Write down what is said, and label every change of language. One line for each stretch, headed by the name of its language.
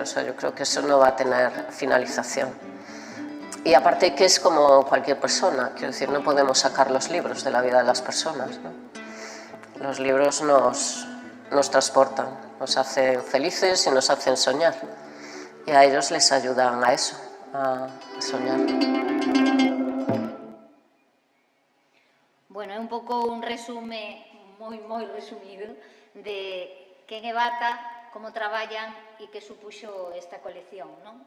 Spanish: O sea, yo creo que eso no va a tener finalización. Y aparte que es como cualquier persona, quiero decir, no podemos sacar los libros de la vida de las personas, ¿no? Los libros nos transportan, nos hacen felices y nos hacen soñar. Y a ellos les ayudan a eso, a soñar.
Galician: Bueno, é un pouco un resume moi resumido de quen é Bata, como traballan e que supuxo esta colección, non?